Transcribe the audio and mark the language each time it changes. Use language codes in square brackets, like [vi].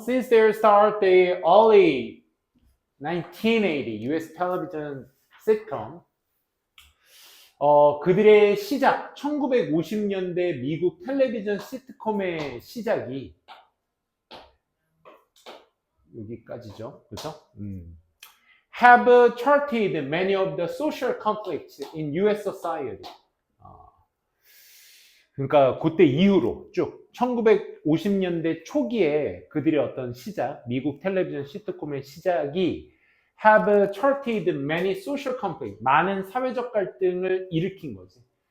[en] Since their start, the early 1980 US television sitcom, [ko] 그들의 시작, 1950년대 미국 텔레비전 시트콤의 시작이 여기까지죠. 그렇죠? [en] Have charted many of the social conflicts in US society. [ko] 그러니까 그때 이후로 쭉 1950년대 초기에 그들의 어떤 시작, 미국 텔레비전 시트콤의 시작이 [en] have charted many social conflicts, [ko] 많은 사회적 갈등을 일으킨 거지.